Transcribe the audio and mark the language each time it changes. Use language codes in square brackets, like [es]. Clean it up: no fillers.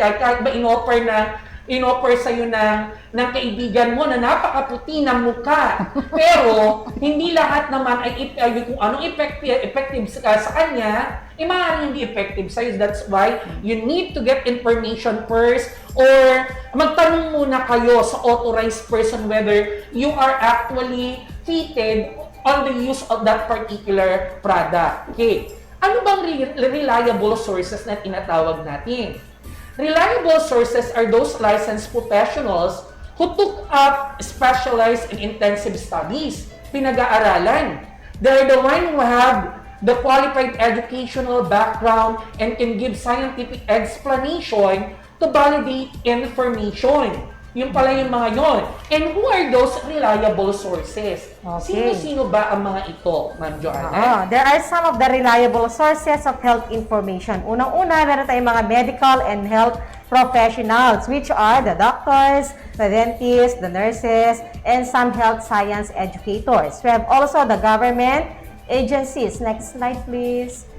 [tl] Kahit ba in-offer sa'yo ng kaibigan mo na napakaputi ng mukha. Pero, hindi lahat naman ay kung anong effective sa kanya, maaaring hindi effective sa'yo. [en] That's why you need to get information first or [tl] magtanong muna kayo sa [en] authorized person whether you are actually fitted on the use of that particular product. Okay. [tl] Ano bang reliable sources na tinatawag natin? [en] Reliable sources are those licensed professionals who took up specialized and intensive studies, [tl] pinag-aaralan. [en] They're the one who have the qualified educational background and can give scientific explanation to validate information. [tl] Yung pala yung mga yon. [en] And who are those reliable sources? Okay. [tl] Sino-sino ba ang mga ito, Ma'am Joanna? [en] There are some of the reliable sources of health information. [tl] Unang-una, meron tayong mga [en] medical and health professionals, which are the doctors, the dentists, the nurses, and some health science educators. We have also the government agencies. Next slide, please.